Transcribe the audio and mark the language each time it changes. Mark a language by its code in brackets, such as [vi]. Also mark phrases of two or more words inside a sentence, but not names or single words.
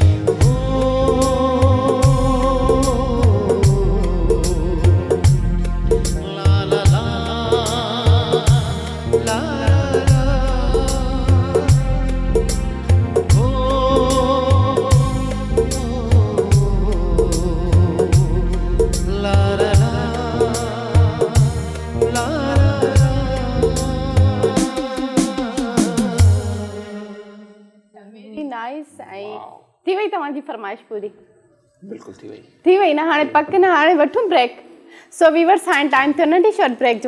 [en] ला ला ला ला ला ला ला ला very nice. [sd] ऐं थी वई तव्हांजी फरमाइश पूरी? बिल्कुल थी वई न? हाणे पक न, हाणे वठूं ब्रेक। [en] so viewers, [sd] हाणे टाइम थियो नंढी [en] short break [sd] जो।